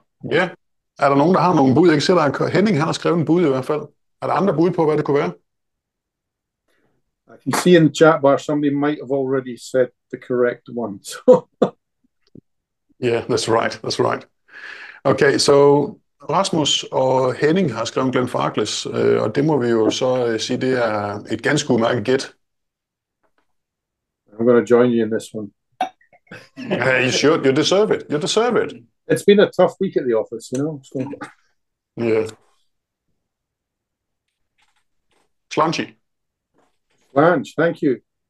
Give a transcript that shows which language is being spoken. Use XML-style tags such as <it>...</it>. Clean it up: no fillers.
<da>Ja, er der nogen, der har nogle bud? Jeg kan se, der Henning, han har skrevet en bud i hvert fald. Er der andre bud på, hvad det kunne være?</da> <en>I can see in the chat bar somebody might have already said the correct one. Yeah, that's right. Okay, so</en> <da>Rasmus og Henning har skrevet Glenfarclas, og det må vi jo så sige, det er et ganske udmærket gæt.</da> <en>I'm going to join you in this one. You should. You deserve it. You deserve it. It's been a tough week at the office, you know. So. Yeah. Slunchy. Blanche, thank you.</en>